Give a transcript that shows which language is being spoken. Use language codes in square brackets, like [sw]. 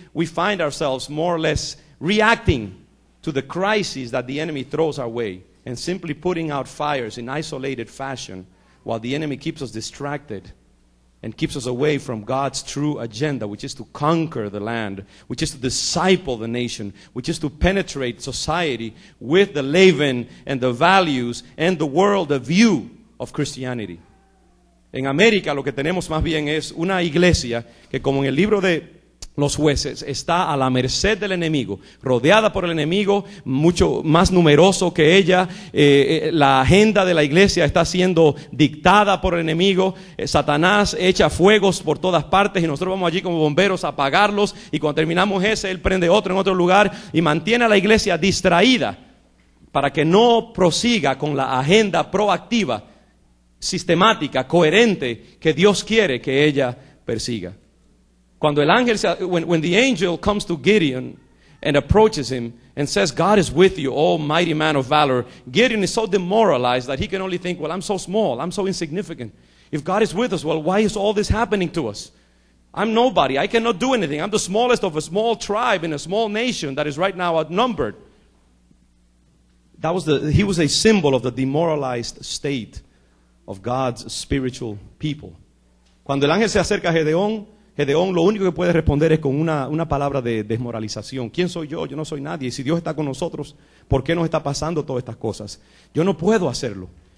[en] We find ourselves more or less reacting to the crises that the enemy throws our way and simply putting out fires in isolated fashion while the enemy keeps us distracted and keeps us away from God's true agenda, which is to conquer the land, which is to disciple the nation, which is to penetrate society with the leaven and the values and the world, the view of Christianity. [es] En América lo que tenemos más bien es una iglesia que, como en el libro de los jueces, está a la merced del enemigo, rodeada por el enemigo, mucho más numeroso que ella. La agenda de la iglesia está siendo dictada por el enemigo. Satanás echa fuegos por todas partes y nosotros vamos allí como bomberos a apagarlos, y cuando terminamos ese, él prende otro en otro lugar y mantiene a la iglesia distraída para que no prosiga con la agenda proactiva, sistemática, coherente que Dios quiere que ella persiga. Cuando el ángel, [en] when the angel comes to Gideon and approaches him and says, God is with you, oh mighty man of valor, Gideon is so demoralized that he can only think, well, I'm so small, I'm so insignificant. If God is with us, well, why is all this happening to us? I'm nobody, I cannot do anything. I'm the smallest of a small tribe in a small nation that is right now outnumbered. He was a symbol of the demoralized state of God's spiritual people. [es] Cuando el ángel se acerca a Gedeón lo único que puede responder es con una palabra de desmoralización. ¿Quién soy yo? Yo no soy nadie. Y si Dios está con nosotros, ¿por qué nos está pasando todas estas cosas? Yo no puedo hacerlo. Era un símbolo precisamente de lo que pasaba.